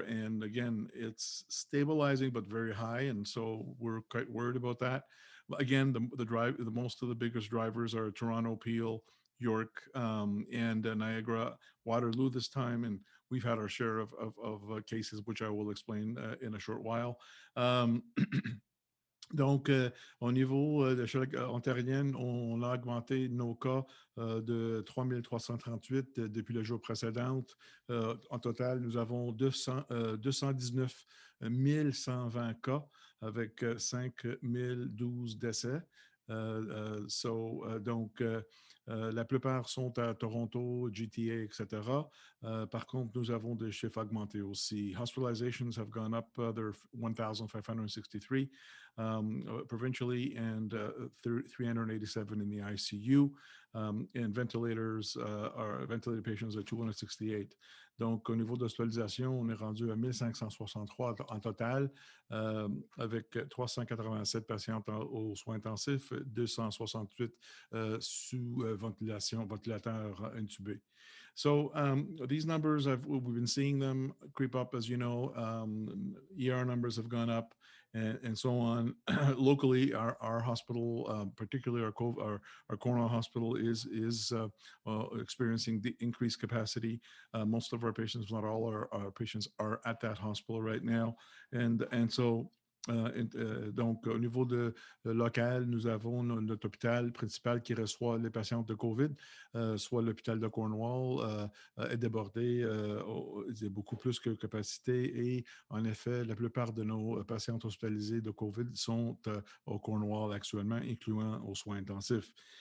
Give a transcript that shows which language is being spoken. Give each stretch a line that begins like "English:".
English: And again, it's stabilizing but very high, and so we're quite worried about that. Again, the most of the biggest drivers are Toronto, Peel, York, and Niagara, Waterloo this time, and we've had our share of cases, which I will explain in a short while.
French: Donc, au niveau de l'échelle ontarienne, on a augmenté nos cas de 3 338 depuis le jour précédent. En total, nous avons 219 120 cas avec 5 012 décès. La plupart sont à Toronto, GTA, etc. Par contre, nous avons des chiffres augmentés aussi.
English: Hospitalizations have gone up. They're 1,563 provincially and 387 in the ICU. And ventilated patients are 268.
French: Donc, au niveau de l'hospitalisation, on est rendu à 1563 en total, avec 387 patients aux soins intensifs, 268 sous ventilateur intubé.
English: So these numbers, we've been seeing them creep up, as you know. ER numbers have gone up, and so on. Locally, our hospital, particularly our Cornwall hospital, is experiencing the increased capacity. Most of our patients, not all our patients, are at that hospital right now, and so.
French: Donc, au niveau local, nous avons notre hôpital principal qui reçoit les patients de COVID, soit l'hôpital de Cornwall est débordé, c'est beaucoup plus que capacité, et en effet, la plupart de nos patients hospitalisés de COVID sont au Cornwall actuellement, incluant aux soins intensifs.